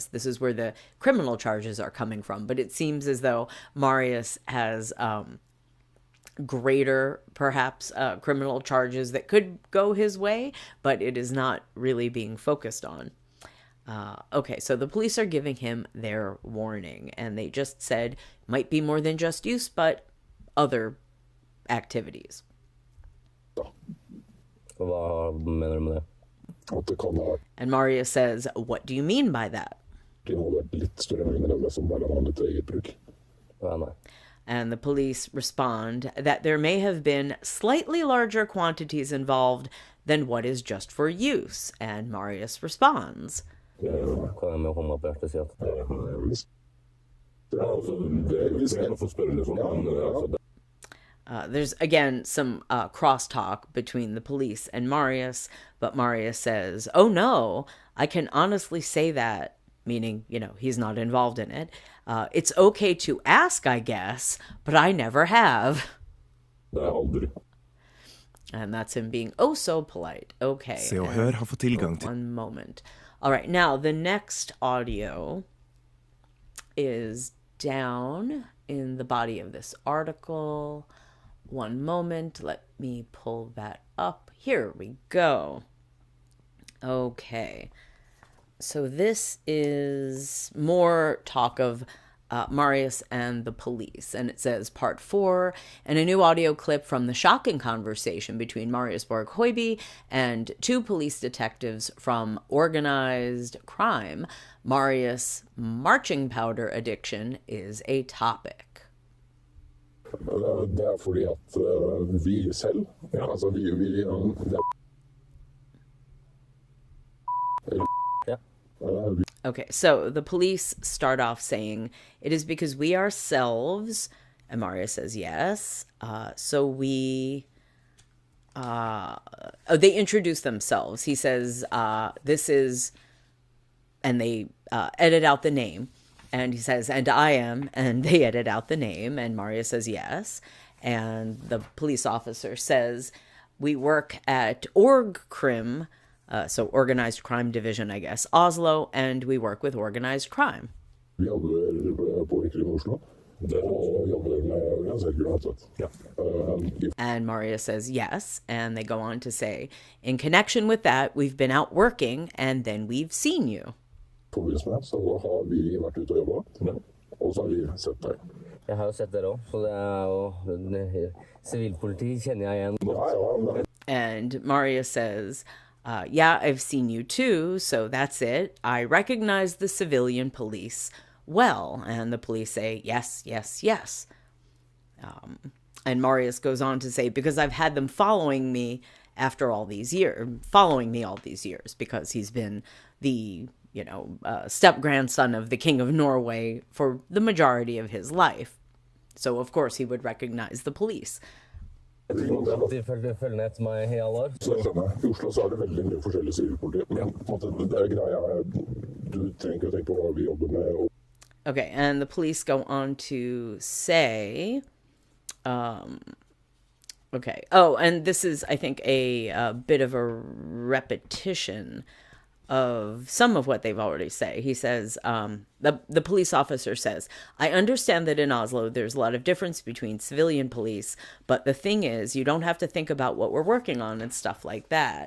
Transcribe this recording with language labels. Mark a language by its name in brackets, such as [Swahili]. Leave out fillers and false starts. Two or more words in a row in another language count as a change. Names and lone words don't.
[English] This is where the criminal charges are coming from. But it seems as though Marius has greater, perhaps, criminal charges that could go his way, but it is not really being focused on. Okay, so the police are giving him their warning, and they just said might be more than just use, but other activities. [Norwegian] Hva mener du med det? At det kan ha vært. [English] And Marius says, what do you mean by that? [Norwegian] Det må ha vært litt større mengder enn det som bare var litt eget bruk. Ja, nei. [English] And the police respond that there may have been slightly larger quantities involved than what is just for use. And Marius responds. [Norwegian] Kan jeg med hånda på hjertet si at [English] There's, again, some crosstalk between the police and Marius, but Marius says, oh no, I can honestly say that, meaning, he's not involved in it. It's okay to ask, I guess, but I never have. And that's him being oh so polite. Okay. [Norwegian] Se og hør har fått tilgang til. [English] One moment. All right, now the next audio is down in the body of this article. One moment, let me pull that up. Here we go. Okay. So this is more talk of Marius and the police. And it says part 4, and a new audio clip from the shocking conversation between Marius Borg Hoiby and 2 police detectives from organized crime. Marius' marching powder addiction is a topic. [Norwegian] Det fordi at vi selv, altså vi [English] Okay, so the police start off saying, it is because we ourselves, and Marius says yes, so we, they introduce themselves. He says, this is, and they edit out the name, and he says, and I am, and they edit out the name, and Marius says yes, and the police officer says, we work at OrgCrim, so Organized Crime Division, I guess, Oslo, and we work with organized crime. [Norwegian] Vi jobber på OrgCrim Oslo. Og jobber med organisert kriminalitet. [English] And Marius says yes, and they go on to say, in connection with that, we've been out working, and then we've seen you. [Norwegian] I forbindelse med det, så har vi vært ute og jobbet, og så har vi sett deg. Jeg har jo sett dere også, så det jo sivilpoliti kjenner jeg igjen. [English] And Marius says, yeah, I've seen you too, so that's it. I recognize the civilian police well. And the police say, yes, yes, yes. And Marius goes on to say, because I've had them following me all these years, because he's been the, step-grandson of the King of Norway for the majority of his life. So, of course, he would recognize the police. [Norwegian] De følger etter meg i alle år. Så jeg skjønner. I Oslo så det veldig mye forskjellig sivilpoliti. Men på en måte, det greia du trenger ikke å tenke på hva vi jobber med. [English] Okay, and the police go on to say, okay. Oh, and this is, I think, a bit of a repetition of some of what they've already said. He says, the police officer says, I understand that in Oslo there's a lot of difference between civilian police, but the thing is, you don't have to think about what we're working on and stuff like that.